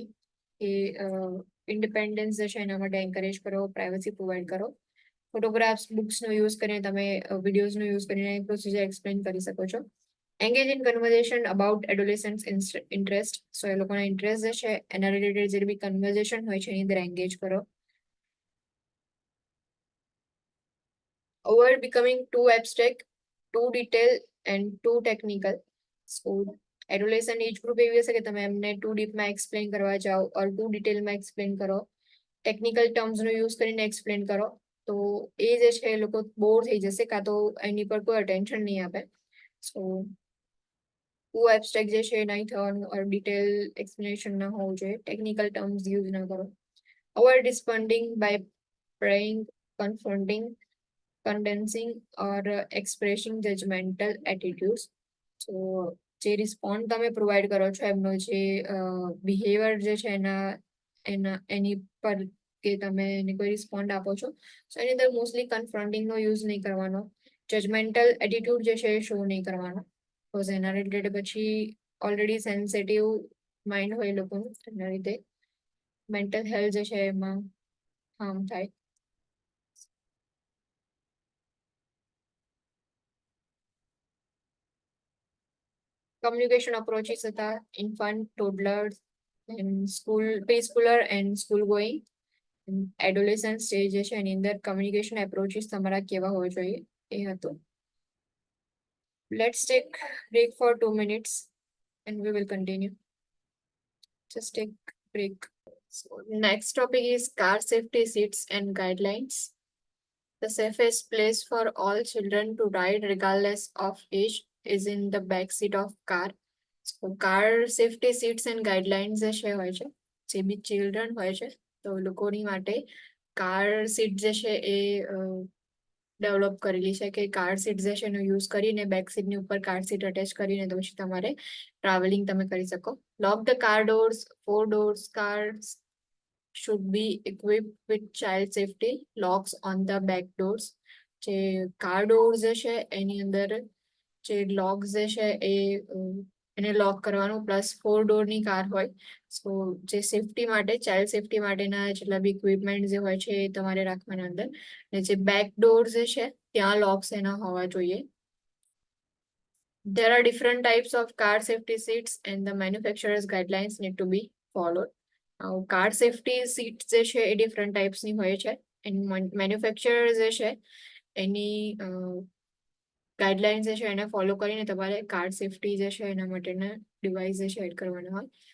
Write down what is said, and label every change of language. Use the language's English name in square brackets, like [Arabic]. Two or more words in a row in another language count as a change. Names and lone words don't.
[Gujarati] એ ઇન્ડિપેન્ડન્સ જે છે એના માટે એન્કરેજ કરો, [English] privacy provide [Gujarati] કરો. ફોટોગ્રાફ્સ, બુક્સનો યુઝ કરીને તમે વિડીયોઝનો યુઝ કરીને [English] procedure explain [Gujarati] કરી શકો છો. [English] engage in conversation about adolescents interest. [Gujarati] સો એ લોકોના ઇન્ટરેસ્ટ જે છે એના રિલેટેડ જે બી કન્વર્ઝેશન હોય છે એની અંદર એન્ગેજ કરો. [English] Avoid becoming too abstract, too detailed and too technical. [Gujarati] So [English] adolescent age group [Gujarati] એવી હશે કે તમે એમને ટુ ડીપમાં એક્સપ્લેન કરવા જાઓ ઓર ટુ ડિટેલમાં એક્સપ્લેન કરો, ટેકનિકલ ટર્મ્સનો યુઝ કરીને એક્સપ્લેન કરો, તો એ જે છે એ લોકો બોર થઈ જશે કાં તો એની પર કોઈ અટેન્શન નહીં આપે. [English] so too abstract [Gujarati] જે છે નહીં થવાનું ઓર [English] detail explanation [Gujarati] ના હોવું જોઈએ, [English] technical terms use [Gujarati] ના કરો. [English] avoid responding by praying, confronting. condensing or expressing judgmental attitudes. [Gujarati] So જે રિસ્પોન્ડ તમે પ્રોવાઈડ કરો છો એમનો જે બિહેવિયર જે છે એની પર કે તમે એને કોઈ રિસ્પોન્ડ આપો છો સો એની અંદર મોસ્ટલી કન્ફ્રન્ટિંગનો યુઝ નહીં કરવાનો, [English] judgmental attitude [Gujarati] જે છે એ શો નહીં કરવાનો, બીકોઝ એના રિલેટેડ પછી [English] already sensitive mind [Gujarati] હોય એ લોકોનું, એના લીધે [English] mental health [Gujarati] જે છે એમાં હાર્મ થાય. [English] Communication approaches હતા infant, toddlers, and school, preschooler and school going. Adolescent stage [Gujarati] જે છે એની અંદર [English] communication approaches [Gujarati] તમારા કેવા હોવા જોઈએ એ હતું. [English] Let's take break for 2 minutes and we will continue. Just take break. So next topic is car safety seats and guidelines. The safest place for all children to ride regardless of age is in the back seat of car. So car safety seats and guidelines [Gujarati] જે છે હોય છે જે બી ચિલ્ડ્રન હોય છે તો લોકોની માટે [English] car seat [Gujarati] જે છે એ ડેવલપ કરેલી છે કે કાર સીટ જે છે એનો યુઝ કરીને બેક સીટની ઉપર [English] car seat attach [Gujarati] કરીને તો પછી તમારે ટ્રાવેલિંગ તમે કરી શકો. [English] lock the car doors, 4 doors cars should be equipped with child safety locks on the back doors. [Gujarati] જે [English] car doors [Gujarati] જે છે એની અંદર જે લોક્સ જે છે એને લોક કરવાનું, પ્લસ 4 ડોરની કાર હોય સો જે સેફટી માટે [English] child safety [Gujarati] માટેના જેટલા બી ઇક્વિપમેન્ટ જે હોય છે એ તમારે રાખવાના અંદર, અને જે [English] back door [Gujarati] જે છે ત્યાં લોક્સ એના હોવા જોઈએ. [English] There are different types of car safety seats and the manufacturer's guidelines need to be followed. car safety seat [Gujarati] જે છે એ ડિફરન્ટ ટાઈપ્સની હોય છે એની મેન્યુફેક્ચરર જે છે એની ગાઈડલાઇન્સ જે છે એને ફોલો કરીને તમારે [English] car safety [Gujarati] જે છે એના માટેના ડિવાઇસ જે છે એડ કરવાના હોય.